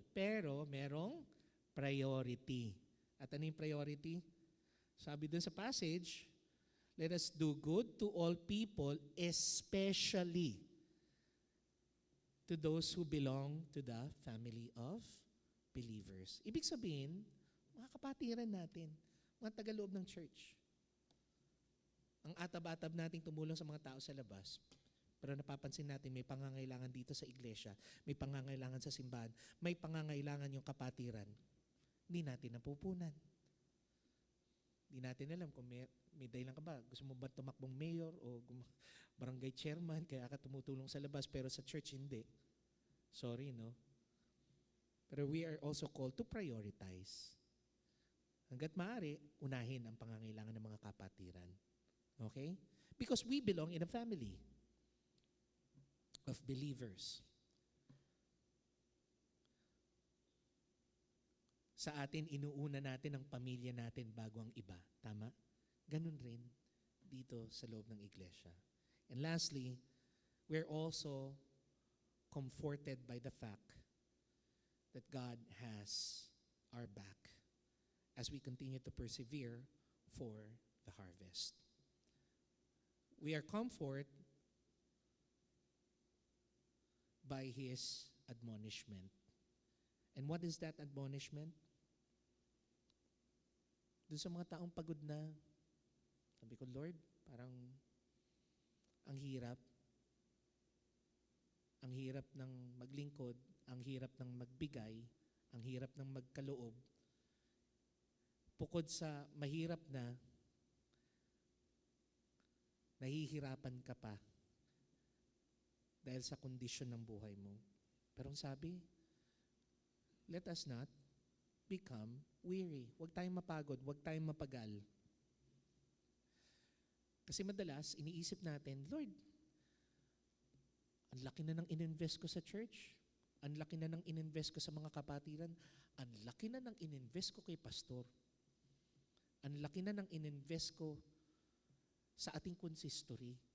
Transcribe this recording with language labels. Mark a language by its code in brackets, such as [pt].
[tl] Pero merong priority. At ano yung priority? Sabi dun sa passage, [en] let us do good to all people, especially to those who belong to the family of believers. [tl] Ibig sabihin, mga kapatiran natin, mga tagaloob ng church. Ang atab-atab nating tumulong sa mga tao sa labas, pero napapansin natin may pangangailangan dito sa iglesia, may pangangailangan sa simbahan, may pangangailangan yung kapatiran. Hindi natin napupunan. Hindi natin alam kung may dahilan ka ba. Gusto mo ba tumakbong mayor o barangay chairman kaya ka tumutulong sa labas pero sa church hindi. Sorry, no? Pero [en] we are also called to prioritize. [tl] Hanggat maaari, unahin ang pangangailangan ng mga kapatiran. [en] Okay? Because we belong in a family of believers. [tl] Sa atin, inuuna natin ang pamilya natin bago ang iba. Tama? Ganun rin dito sa loob ng iglesia. [en] And lastly, we're also comforted by the fact that God has our back as we continue to persevere for the harvest. We are comforted by His admonishment. And what is that admonishment? [tl] Doon sa mga taong pagod na, sabi ko, Lord, parang ang hirap. Ang hirap ng maglingkod, ang hirap ng magbigay, ang hirap ng magkaloob. Bukod sa mahirap na, nahihirapan ka pa dahil sa kondisyon ng buhay mo. Pero ang sabi, [en] let us not become weary. [tl] Huwag tayong mapagod, huwag tayong mapagal. Kasi madalas, iniisip natin, Lord, ang laki na ng ininvest ko sa church, ang laki na ng ininvest ko sa mga kapatiran, ang laki na ng ininvest ko kay pastor, ang laki na ng ininvest ko sa ating consistory.